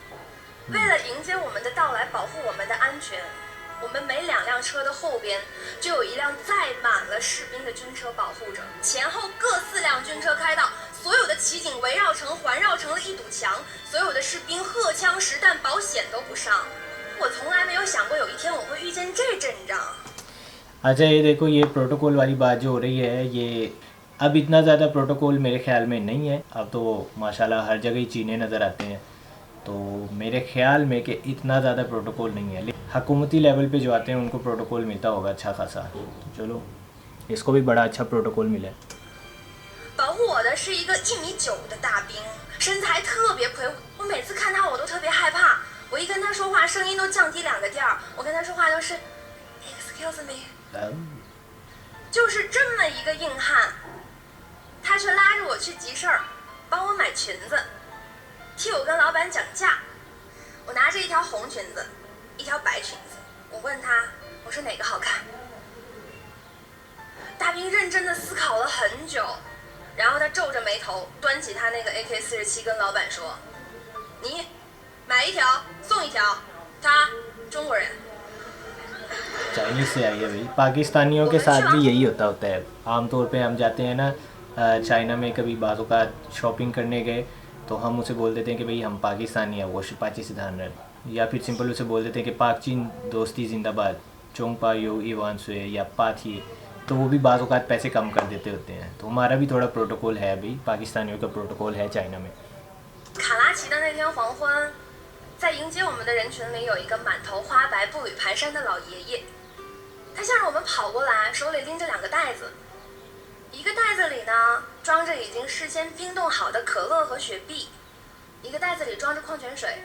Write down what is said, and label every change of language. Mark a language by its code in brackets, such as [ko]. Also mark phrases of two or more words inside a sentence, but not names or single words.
[zh] 为了迎接我们的到来，保护我们的安全，我们每2辆车的后边就有一辆载满了士兵的军车保护着，前后各4辆军车开道，所有的骑警围绕成环绕成了一堵墙，所有的士兵荷枪实弹，保险都不上。我从来没有想过有一天我会遇见这阵仗。 [hi] अच्छा ये देखो, ये प्रोटोकॉल वाली बात जो हो रही है, ये अब इतना ज़्यादा प्रोटोकॉल मेरे ख्याल में नहीं है। अब तो माशाल्लाह हर जगह ही चीने नज़र आते हैं, तो मेरे ख्याल में कि इतना ज़्यादा प्रोटोकॉल नहीं है। हुकूमती लेवल पे जो आते हैं उनको प्रोटोकॉल मिलता होगा अच्छा खासा। तो चलो इसको भी बड़ा अच्छा प्रोटोकॉल मिला है। [zh] 保护我的是一个1.9米的大兵，身材特别魁梧。我每次看他我都特别害怕。 我一跟他说话，声音都降低2个调。我跟他说话都是 ， [en] Excuse me， [zh] 就是这么一个硬汉，他却拉着我去集市儿，帮我买裙子，替我跟老板讲价。我拿着一条红裙子，一条白裙子，我问他，我说哪个好看？大兵认真的思考了很久，然后他皱着眉头，端起他那个 AK-47跟老板说：“你。” 买1条送1条，他中国人。 [hi] चाइनीज़ से आई है भाई। पाकिस्तानियों के साथ भी यही होता है। आमतौर पे हम जाते हैं ना चाइना में, कभी बाज़ों का शॉपिंग करने गए तो हम उसे बोल देते हैं कि भाई हम पाकिस्तानी हैं, वो पाकिस्तान है, या फिर सिंपल उसे बोल देते हैं कि पाक चीन दोस्ती जिंदाबाद, चोंग पा यो ईवान सुए या पाथी, तो वो भी बाज़ों का पैसे कम कर देते होते हैं। तो हमारा भी थोड़ा प्रोटोकॉल है भाई, पाकिस्तानियों का प्रोटोकॉल है चाइना में। [zh] 卡拉奇的那天黄昏，在迎接我们的人群里有一个满头花白、步履蹒跚的老爷爷，他向着我们跑过来，手里拎着2个袋子，一个袋子里呢装着已经事先冰冻好的可乐和雪碧，一个袋子里装着矿泉水。